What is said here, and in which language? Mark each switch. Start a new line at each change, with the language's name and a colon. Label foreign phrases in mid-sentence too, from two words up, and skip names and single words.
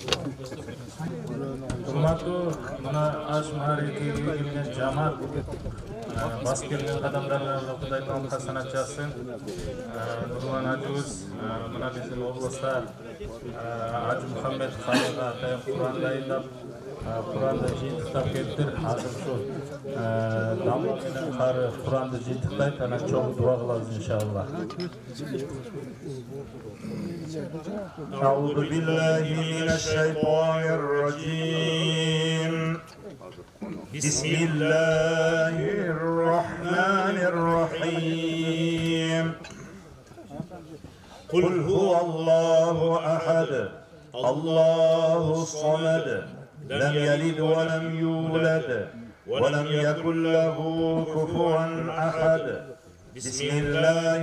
Kyrgyz: Урматтуу мына аш маарифиге келген жамаат бас келген адамдарга Кудай таалам касанат жазсын. Нурлан ажыбыз мына биздин облуста Ажы Мухаммед Халыга атайын Кур'ан дайындап, Кур'анды жыйынтыктап келиптир. Азыр ушу дамуу менен кары Кур'анды жыйынтыктайт, анан чоң дуа кылабыз иншаллах.
Arabic: أعوذ بالله من الشيطان الرجيم بسم الله الرحمن الرحيم قل هو الله أحد الله الصمد لم يلد ولم يولد ولم يكن له كفوا أحد بسم الله